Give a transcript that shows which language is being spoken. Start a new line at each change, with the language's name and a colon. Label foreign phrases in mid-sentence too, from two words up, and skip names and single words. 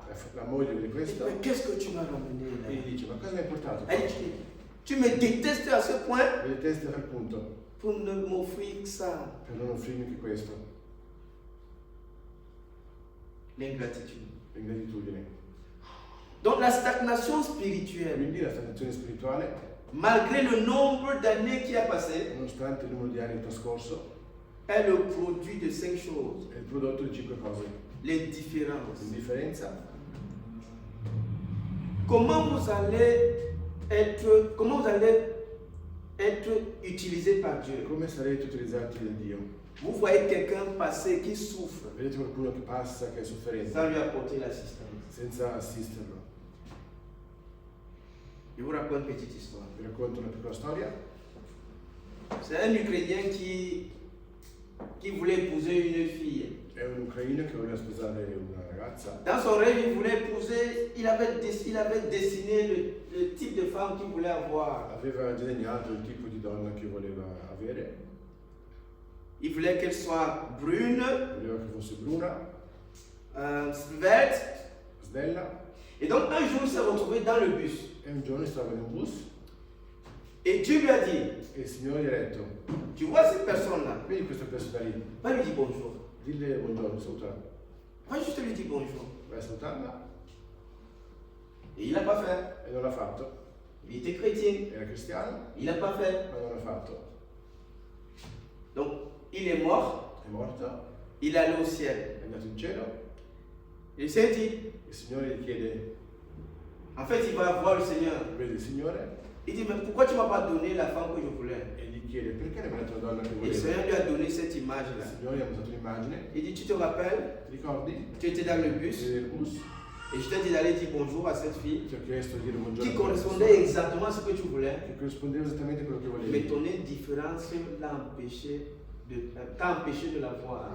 Italian: La moglie vede
French: elle dit,
Italian: questo
French: mais qu'est-ce que tu m'as ramené
Italian: e
French: là?
Italian: gli dice: ma cosa mi hai portato?
French: Elle dit, tu me détestes à ce point
Italian: Mi detesti a tal punto
French: pour ne m'offrir que ça.
Italian: per non offrirmi che questo,
French: L'ingratitude.
Italian: l'ingratitudine.
French: Donc la stagnation spirituelle,
Italian: Quindi la stagnazione spirituale,
French: malgré le nombre d'années qui a passé,
Italian: nonostante il numero di anni trascorso,
French: est le produit de 5 choses.
Italian: è il prodotto di 5 cose:
French: L'indifférence.
Italian: l'indifferenza,
French: Comment vous allez être utilisé par Dieu?
Italian: come sarete utilizzati da Dio.
French: Vous voyez quelqu'un passer qui souffre
Italian: Vedete qualcuno che passa, che è sofferente,
French: sans lui apporter l'assistance.
Italian: senza assisterlo.
French: Je vous raconte une petite histoire.
Italian: Vi racconto una piccola storia.
French: C'est un Ukrainien qui voulait épouser une fille.
Italian: È un ucraino che voleva sposare una ragazza.
French: Dans son rêve, il voulait épouser, il avait dessiné le type de femme qu'il voulait avoir.
Italian: Aveva disegnato il tipo di donna che voleva avere.
French: Il voulait qu'elle soit brune,
Italian: Voleva che fosse bruna,
French: svelte.
Italian: snella.
French: Et donc un jour, il s'est retrouvé dans le bus.
Italian: E un giorno stava in un bus
French: Et Dieu lui a dit,
Italian: e il Signore gli ha detto:
French: tu vois cette personne-là,
Italian: vedi questa persona lì,
French: va lui dire bonjour.
Italian: dille buongiorno, salutala.
French: Va juste lui dire bonjour.
Italian: Vai a salutarla.
French: Et il n'a pas fait.
Italian: E non l'ha fatto.
French: Il était chrétien.
Italian: Era cristiano,
French: Il n'a pas fait.
Italian: ma non l'ha fatto.
French: Donc, il est mort.
Italian: È morto,
French: Il est allé au ciel.
Italian: è andato in cielo.
French: Il s'est dit,
Italian: Il Signore gli chiede:
French: en fait, il va voir le Seigneur.
Italian: vedi il Signore?
French: Il dit, mais pourquoi tu ne m'as pas donné la femme que je voulais?
Italian: E gli chiede: perché ne hai dato la donna che
French: Et le
Italian: voleva?
French: Seigneur lui a donné cette
Italian: Il
French: image-là.
Italian: Signore gli ha mostrato un'immagine.
French: Il dit, tu te rappelles,
Italian: Ti ricordi?
French: tu étais dans le bus
Italian: Eri nel bus,
French: et je t'ai dit d'aller dire bonjour à cette fille
Italian: ti ho chiesto di dire buongiorno
French: qui
Italian: a quella
French: correspondait
Italian: persona,
French: exactement à ce que tu voulais.
Italian: che corrispondeva esattamente a quello che
French: Mais
Italian: volevi.
French: ton indifférence t'a empêché de la voir.